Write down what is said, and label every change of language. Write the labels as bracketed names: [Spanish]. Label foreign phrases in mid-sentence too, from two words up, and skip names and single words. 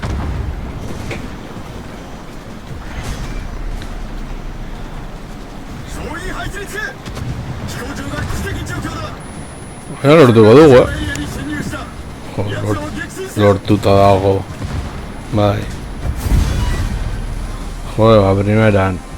[Japanese] 総員配置につけ。飛行場が危機的状況だ。 [Basque] Mira, lortuko dugu, [Japanese] エリアに侵入した。奴らを撃墜せよ。 [Basque] lortuta dago. Bai. Joder, ba, primeran.